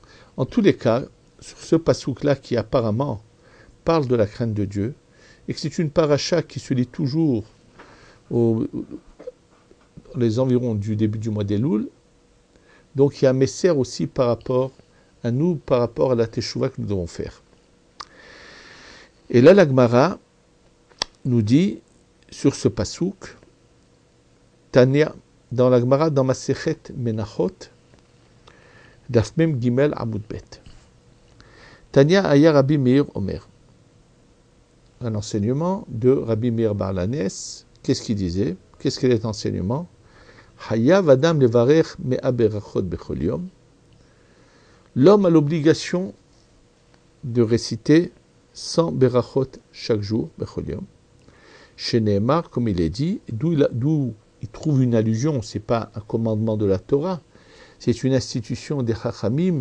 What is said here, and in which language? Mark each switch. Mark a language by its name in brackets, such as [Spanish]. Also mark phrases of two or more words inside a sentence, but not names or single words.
[French] En tous les cas, sur ce pasouk-là qui apparemment parle de la crainte de Dieu, et que c'est une paracha qui se lit toujours les environs du début du mois d'Elul, donc il y a un messer aussi par rapport à nous, par rapport à la teshuva que nous devons faire. Et là, la Gemara nous dit, sur ce pasouk, Tania, dans la Gemara, dans Masechet Menachot, [Hebrew] דף מג עמוד ב. תניא היה רבי מאיר אומר. [French] Un enseignement de Rabbi Meir Baal Hanes. Qu'est-ce qu'il disait? Qu'est-ce qu'est l'enseignement? [Hebrew] חייב אדם לברך מאה ברכות בכל יום. [French] L'homme a l'obligation de réciter 100 berachot chaque jour, [Hebrew] בכל יום. שנאמר, [French] comme il est dit, d'où il trouve une allusion, ce n'est pas un commandement de la Torah, c'est une institution des Chachamim.